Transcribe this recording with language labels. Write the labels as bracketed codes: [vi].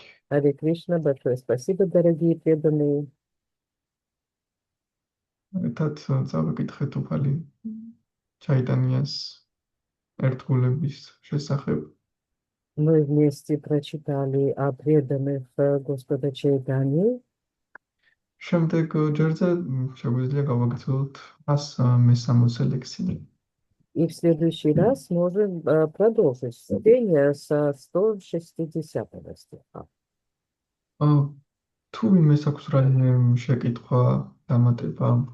[ru] Харе Кришна, большое спасибо, дорогие преданные. [ka] ერთად წავეკითხეთ უფალი ჩაიტანიას ერთგულების შესახებ. [ru] Мы вместе прочитали о преданных Господа Чайтаньи. [ka] შემდეგ ჯერზე შეგვიძლია გავაგრძელოთ 160 ლექსია. [ru] И в следующий раз можем продолжить чтение со 160 стиха. [ka] თუ იმეს აქვს რაიმე შეკითხვა, დამატება,